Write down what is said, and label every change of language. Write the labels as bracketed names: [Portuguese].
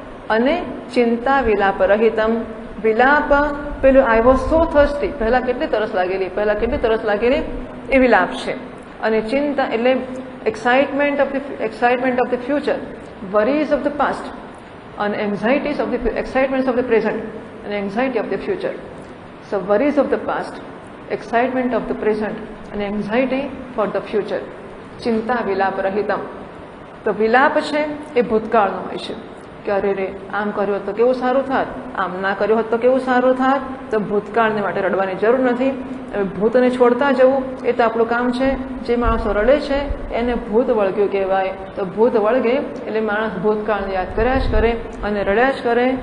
[Gujarati] અને [Sanskrit] ચિંતા વિલાપ રહિતમ, [Gujarati] વિલાપ પેલું [English] I was so thirsty, [Gujarati] પહેલાં કેટલી તરસ લાગેલી એ વિલાપ છે. અને ચિંતા એટલે [English] excitement of the future, worries of the past, and anxieties of the excitements of the present, and anxiety of the future. So worries of the past, excitement of the present, and anxiety for the future. [Sanskrit] ચિંતા વિલાપ રહિતમ. [Gujarati] તો વિલાપ છે એ ભૂતકાળનો હોય છે કે અરે રે આમ કર્યું હોત તો કેવું સારું થાત, આમ ના કર્યું હોત તો કેવું સારું થાત. તો ભૂતકાળને માટે રડવાની જરૂર નથી. ભૂતને છોડતા જવું એ તો આપણું કામ છે. જે માણસો રડે છે એને ભૂત વળગ્યું કહેવાય. તો ભૂત વળગે એટલે માણસ ભૂતકાળને યાદ કર્યા જ કરે અને રડ્યા જ કરે.